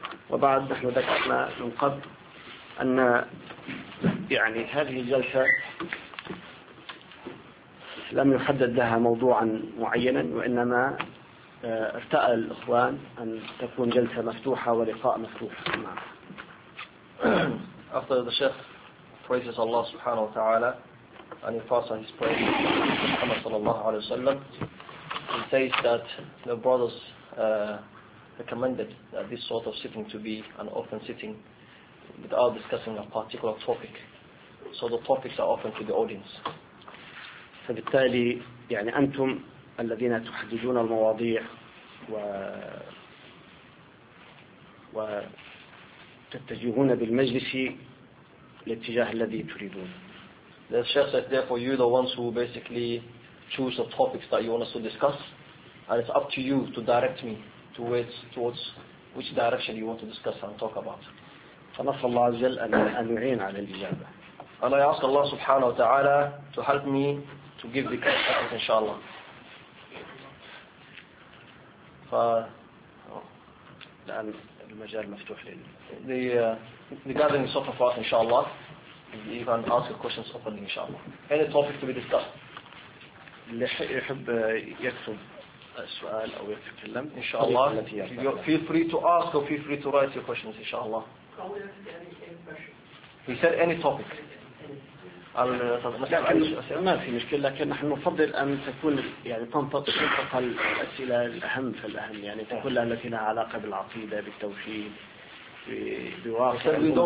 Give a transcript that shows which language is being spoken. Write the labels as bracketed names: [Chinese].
[Arabic] وبعد، نحن ذكرنا من قبل أن يعني هذه الجلسة لم يحدد لها موضوعا معينا، وإنما ارتأى الإخوان أن تكون جلسة مفتوحة ولقاء مفتوح. [English] After the Sheikh praises Allah subhanahu wa ta'ala and he passes on his praise to Muhammad sallallahu alayhi wa sallam, he says that the brothers recommended that this sort of sitting to be an open sitting without discussing a particular topic. So the topics are open to the audience. [Arabic] فبالتالي يعني أنتم الذين تحددون المواضيع وتتجهون بالمجلس الاتجاه الذي تريدون. [English] The Sheikh said, therefore you're the ones who basically choose the topics that you want us to discuss, and it's up to you to direct me towards which direction you want to discuss and talk about. [Arabic] فنسأل الله عز وجل أن يعين على الإجابة. [English] And I ask Allah subhanahu wa ta'ala to help me to give the correct inshallah. [Arabic] الآن المجال مفتوح لل [English] the gathering is open for us inshallah. You can ask your questions openly inshallah. Any topic to be discussed. [Arabic] اللي يحب يكتب السؤال أو يتكلم [English] inshallah. Feel free to ask or feel free to write your questions inshallah. He said any topic. [Arabic] لكن ما في مشكلة، لكن نحن نفضل أن تكون يعني تنطق الأسئلة الأهم فالأهم، يعني تكون لها التي لها علاقة بالعقيدة بالتوحيد بواقع